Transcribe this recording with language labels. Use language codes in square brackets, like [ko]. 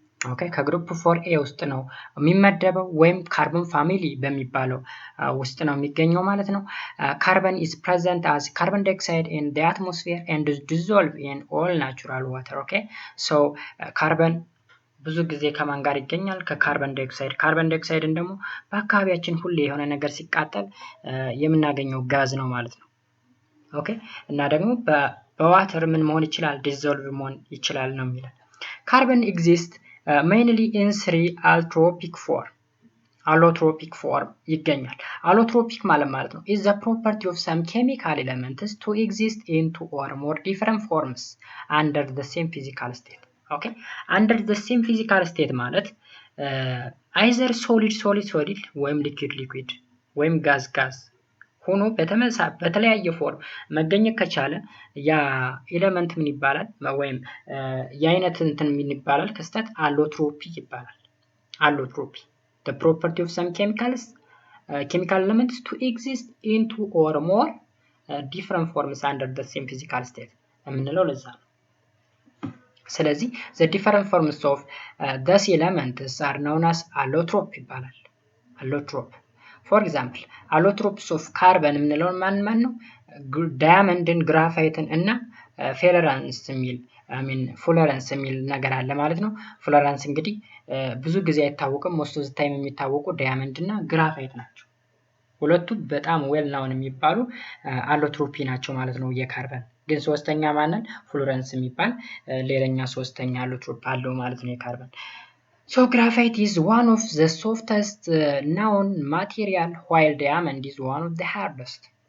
[am] ኦኬ ከግሩፕ 4A ውስጥ ነው የሚመደበው ወይም ካርበን ፋሚሊ በሚባለው ውስጥ ነው የሚገኘው ማለት ነው። [en] carbon is present as carbon dioxide in the atmosphere and is dissolved in all natural water። [am] ኦኬ so ካርበን ብዙ ጊዜ ከማን ጋር ይገኛል? ከካርበን ዳይኦክሳይድ። ካርበን ዳይኦክሳይድን ደግሞ በአካባቢያችን ሁሌ የሆነ ነገር ሲቃጠል የምናገኘው ጋዝ ነው ማለት ነው። ኦኬ እና ደግሞ በዋተር ምን መሆን ይችላል? ዲዞልቭ መሆን ይችላል ነው የሚለው። ካርበን ኤግዚስት [en] mainly in 3 allotropic form [am] ይገኛል። [en] allotropic [am] ማለት ነው [en] is the property of some chemical elements to exist in 2 or more different forms under the same physical state። ኦኬ under the same physical state ማለት either solid ወይም liquid ወይም gas [am] ሆኖ በተለያየ ፎርም መገኘት ከቻለ ያ ኤሌመንት ምን ይባላል ወይም የአይነት እንትን ምን ይባላል ክስተት አሎትሮፒ ይባላል። አሎትሮፒ [en] the property of some chemical elements to exist in two or more different forms under the same physical state [am] የምንለው ለዛ ነው። ስለዚህ [en] the different forms of those elements are known as allotrope [am] ይባላል። [en] allotrope for example allotropes of carbon [am] የምንለው ማን ነው? ዳያመንድን ግራፋይትን እና ፌለራንስ የሚል ፉለረንስ የሚል ነገር አለ ማለት ነው። ፉለረንስ እንግዲህ ብዙ ጊዜ አይታወቅም። [en] most of the time [am] የሚታወቁ ዳያመንድ እና ግራፋይት ናቸው። ሁለቱ በጣም ዌል ናውን የሚባሉ አሎትሮፒ ናቸው ማለት ነው። የካርበን ግን ሶስተኛ ማንን ፉለረንስ የሚባል ሌላኛ ሶስተኛ አሎትሮፕ አለው ማለት ነው የካርበን። [en] So graphite is one of the softest known material while diamond is one of the hardest.